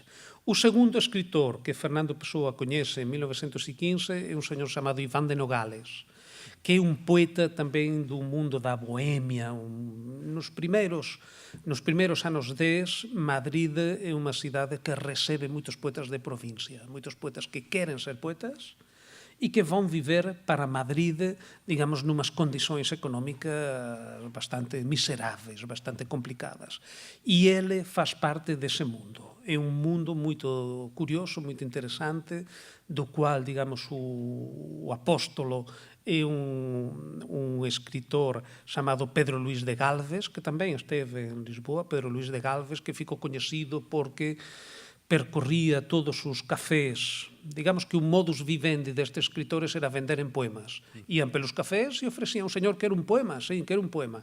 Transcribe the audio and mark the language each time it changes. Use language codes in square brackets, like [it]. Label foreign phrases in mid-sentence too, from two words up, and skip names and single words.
[gl] O segundo escritor que Fernando Pessoa coñece en 1915 é un señor chamado Iván de Nogales, que é un poeta tamén do mundo da Bohemia. Nos primeiros anos 10, Madrid é unha cidade que recebe moitos poetas de provincia, moitos poetas que queren ser poetas e que vão viver para Madrid, digamos, numas condições económicas bastante miseráveis, bastante complicadas. [pt] E ele faz parte desse mundo. É um mundo muito curioso, muito interessante, [gl] do qual, digamos, o apóstolo é un escritor chamado Pedro Luís de Galvez, que tamén esteve en Lisboa, Pedro Luís de Galvez, que ficou coñecido porque percorría todos os cafés. Digamos que un [la] modus vivendi [gl] destes escritores era vender en poemas. Ian pelos cafés e ofrecían un señor, quero un poema, sí, quero un poema.